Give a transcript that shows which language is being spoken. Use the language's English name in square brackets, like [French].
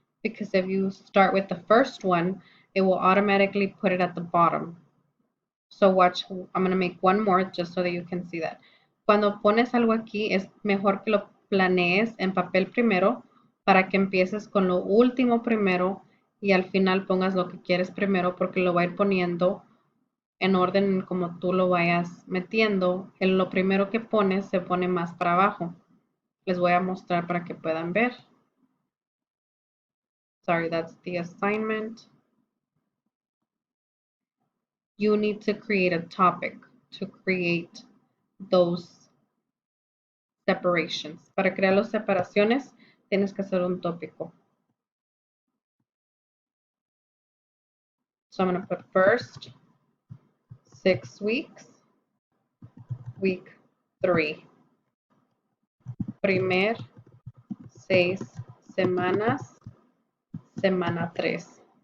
[English] Because if you start with the first one, it will automatically put it at the bottom. So watch, I'm going to make one more just so that you can see that. [Spanish] Cuando pones algo aquí, es mejor que lo planees en papel primero para que empieces con lo último primero y al final pongas lo que quieres primero porque lo va a ir poniendo en orden como tú lo vayas metiendo. En lo primero que pones se pone más para abajo. Les voy a mostrar para que puedan ver. [English] Sorry, that's the assignment. You need to create a topic to create those separations. [Spanish] Para crear las separaciones, tienes que hacer un tópico. [English] So I'm going to put first 6 weeks, week 3. [Spanish] Primer 6 semanas, semana 3.